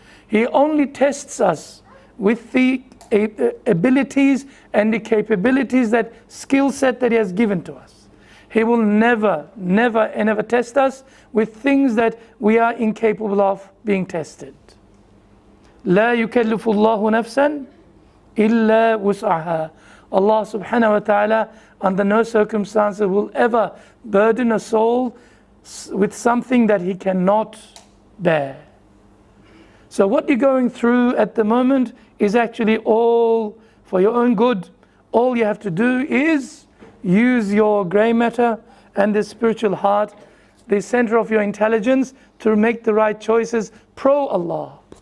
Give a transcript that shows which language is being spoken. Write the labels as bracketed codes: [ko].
[en] He only tests us with the abilities and the capabilities, that skill set that He has given to us. He will never, never and ever test us with things that we are incapable of being tested. [ar] لا يكلف الله نفسا إلا وسعها. [en] Allah subhanahu wa ta'ala under no circumstances will ever burden a soul with something that he cannot bear. So what you're going through at the moment is actually all for your own good. All you have to do is use your grey matter and the spiritual heart, the center of your intelligence, to make the right choices pro Allah.